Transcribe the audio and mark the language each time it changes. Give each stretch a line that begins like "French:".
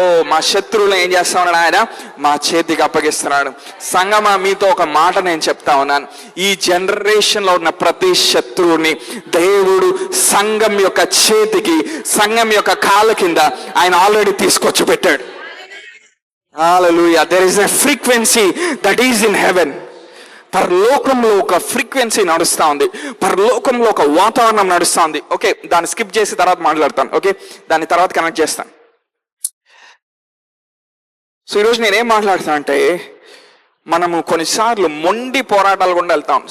Telugu: మా శత్రువులు ఏం చేస్తా ఉన్నాడు? ఆయన మా చేతికి అప్పగిస్తున్నాడు. సంగమా, మీతో ఒక మాట నేను చెప్తా ఉన్నాను. ఈ జనరేషన్ లో ఉన్న ప్రతి శత్రువుని దేవుడు సంఘం యొక్క చేతికి, సంఘం యొక్క కాళ్ళ కింద ఆయన ఆల్రెడీ తీసుకొచ్చి పెట్టాడు. హల్లెలూయా.
English: There is a frequency that is in heaven.
Telugu: పరలోకంలో ఒక ఫ్రీక్వెన్సీ నడుస్తూ ఉంది, పరలోకంలో ఒక వాతావరణం నడుస్తూ ఉంది. ఓకే, దాన్ని స్కిప్ చేసి తర్వాత మాట్లాడతాను. ఓకే, దాన్ని తర్వాత కనెక్ట్ చేస్తాను. సో ఈరోజు నేనేం మాట్లాడుతాను అంటే, మనము కొన్నిసార్లు మొండి పోరాటాలు కూడా వెళ్తాం.